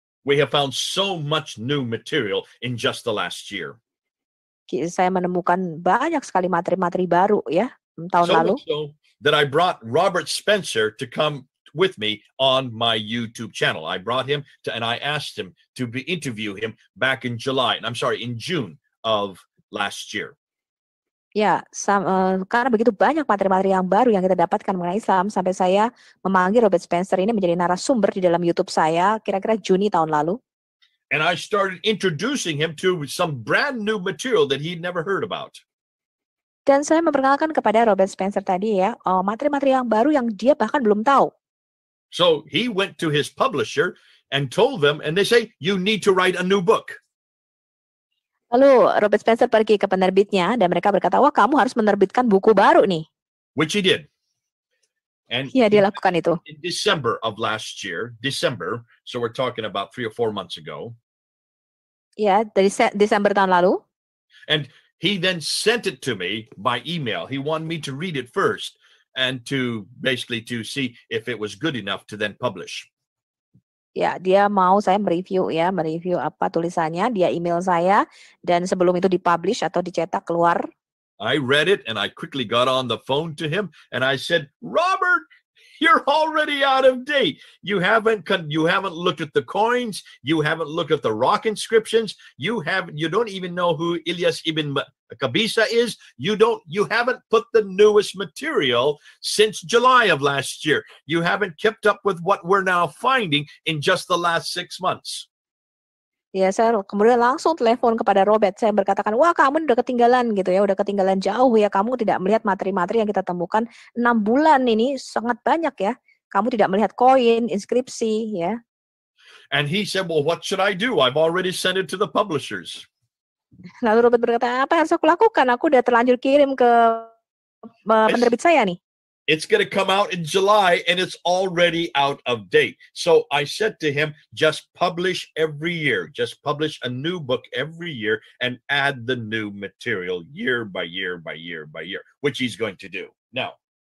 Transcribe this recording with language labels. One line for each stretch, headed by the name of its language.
English: We have found so much new material in just the last year.
Indonesian: Saya menemukan banyak sekali materi-materi baru ya tahun lalu.
English: So that I brought Robert Spencer to come with me on my YouTube channel. I brought him and I asked him to interview him back in June of last year.
Indonesian: Ya, karena begitu banyak materi-materi yang baru yang kita dapatkan mengenai Islam, sampai saya memanggil Robert Spencer ini menjadi narasumber di dalam YouTube saya kira-kira Juni tahun lalu.
English: And I started introducing him to some brand new material that he'd never heard about.
Indonesian: Dan saya memperkenalkan kepada Robert Spencer tadi ya, materi-materi yang baru yang dia bahkan belum tahu.
English: So he went to his publisher and told them, and they say, you need to write a new book.
Indonesian: Lalu Robert Spencer pergi ke penerbitnya dan mereka berkata, wah kamu harus menerbitkan buku baru nih.
English: Which he did. And
Indonesian: ya, dia lakukan itu.
English: In December of last year, so we're talking about 3 or 4 months ago.
Indonesian: Ya, dari Desember tahun lalu.
English: And he then sent it to me by email. He wanted me to read it first and to see if it was good enough to then publish.
Indonesian: Ya, dia mau saya mereview ya, mereview apa tulisannya, dia email saya dan sebelum itu dipublish atau dicetak keluar.
English: I read it and I quickly got on the phone to him and I said, "Robert, you're already out of date. You haven't looked at the coins. You haven't looked at the rock inscriptions. You don't even know who Ilyas ibn Qabisa is. You haven't put the newest material since July of last year. You haven't kept up with what we're now finding in just the last 6 months."
Indonesian: Ya, saya kemudian langsung telepon kepada Robert. Saya berkatakan, wah kamu udah ketinggalan gitu ya, udah ketinggalan jauh ya. Kamu tidak melihat materi-materi yang kita temukan 6 bulan ini sangat banyak ya. Kamu tidak melihat koin, inskripsi ya.
English: And he said, "Well, what should I do? I've already sent it to the publishers."
Indonesian: Lalu Robert berkata, apa yang harus aku lakukan? Aku udah terlanjur kirim ke penerbit saya nih.
English: It's going to come out in July and it's already out of date. So I said to him, just publish every year. Just publish a new book every year and add the new material year by year by year by year, which he's going to do. Now,